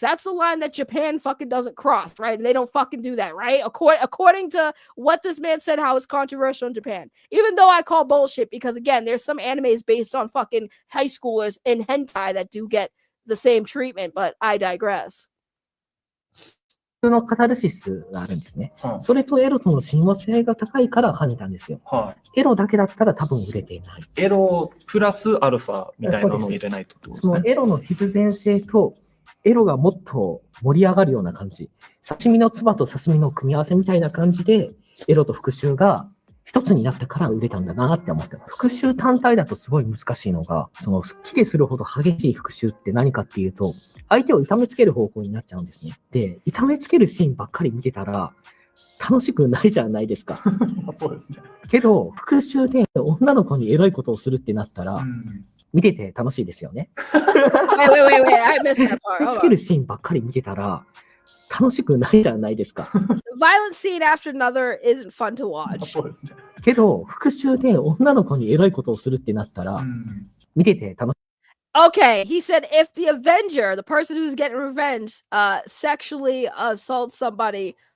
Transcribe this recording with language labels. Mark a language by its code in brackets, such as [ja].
[en] That's the line that Japan fucking doesn't cross, right? They don't fucking do that, right? According to what this man said, how it's controversial in Japan. Even though I call bullshit, because again, there's some animes based on fucking high schoolers in hentai that do get the same treatment, but I digress. [ja] のカタルシスがあるんですね。それとエロとの親和性が高いから跳ねたんですよ。エロだけだったら多分売れていない。エロプラスアルファみたいなのを入れないとってことですね。そのエロの必然性とエロがもっと盛り上がるような感じ。刺身の唾と刺身の組み合わせみたいな感じでエロと復讐が一つになったから売れたんだなって思ってます。復讐単体だとすごい難しいのが、そのスッキリするほど激しい復讐って何かっていうと、相手を痛めつける方向になっちゃうんですね。で、痛めつけるシーンばっかり見てたら楽しくないじゃないですか。そうですね。けど、復讐で女の子にエロいことをするってなったら、見てて楽しいですよね。 [en] Wait, I missed that part. [ja] つけるシーンばっかり見てたら楽しくないじゃないですか。 [en] Violent scene after another isn't fun to watch. [ja] そうですね。けど、復讐で女の子にエロいことをするってなったら、見てて楽しい。 [en] Okay, he said if the Avenger, the person who's getting revenge, sexually assaults somebody,